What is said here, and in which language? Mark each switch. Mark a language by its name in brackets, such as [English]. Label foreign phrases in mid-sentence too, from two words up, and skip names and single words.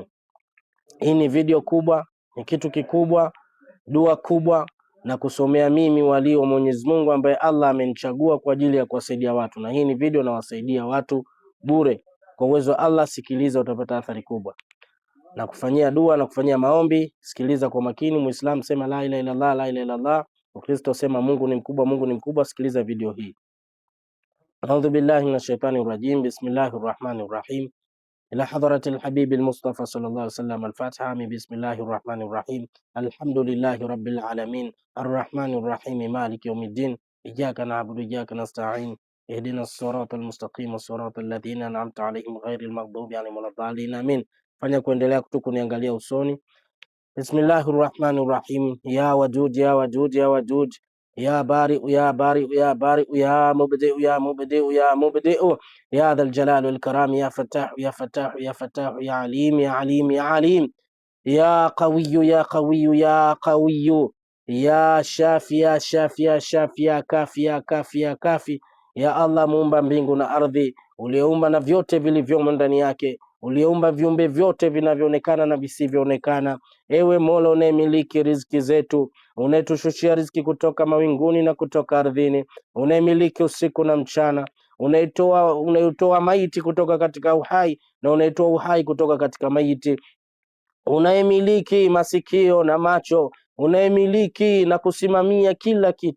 [Swahili] Hii ni video kubwa, ni kitu kikubwa, dua kubwa na kusomea mimi walio Mwenyezi Mungu ambaye Allah amenichagua kwa ajili ya kuwasaidia watu, na hii ni video na wasaidia watu bure kwa uwezo wa Allah. Sikiliza, utapata athari kubwa na kufanyia dua na kufanyia maombi. Sikiliza kwa makini. Muislamu sema [Arabic] لا إله إلا الله، لا إله إلا الله. [Swahili] Ukristo sema Mungu ni mkubwa, Mungu ni mkubwa. Sikiliza video hii. [Arabic] أعوذ بالله من الشيطان الرجيم. بسم الله الرحمن الرحيم. إلى حضرة الحبيب المصطفى صلى الله عليه وسلم. الفاتحة. بسم الله الرحمن الرحيم. الحمد لله رب العالمين الرحمن الرحيم مالك يوم الدين إياك نعبد وإياك نستعين اهدنا الصراط المستقيم الصراط الذين أنعمت عليهم غير المغضوب عليهم ولا الضالين آمين. [Swahili] Fanya kuendelea kuniangalia usoni. [Arabic] بسم الله الرحمن الرحيم. يا ودود يا ودود يا ودود يا بارئ يا بارئ يا بارئ يا مبدئ يا مبدئ يا مبدئ يا ذا الجلال والكرام يا فتاح يا فتاح يا فتاح يا عليم يا عليم يا عليم يا قوي يا قوي يا قوي يا شافي يا شافي يا شافي يا كافي يا كافي يا كافي. [Swahili] Ya Allah, muumba mbingu na ardhi, uliumba na vyote vilivyomo ndani yake, uliumba viumbe vyote vinavyoonekana na visivyoonekana. Ewe Mola unayemiliki riziki zetu, unayetushushia riziki kutoka mawinguni na kutoka ardhini, unayemiliki usiku na mchana, unaitoa maiti kutoka katika uhai na unaitoa uhai kutoka katika maiti, unayemiliki masikio na macho, unayemiliki na kusimamia kila kitu.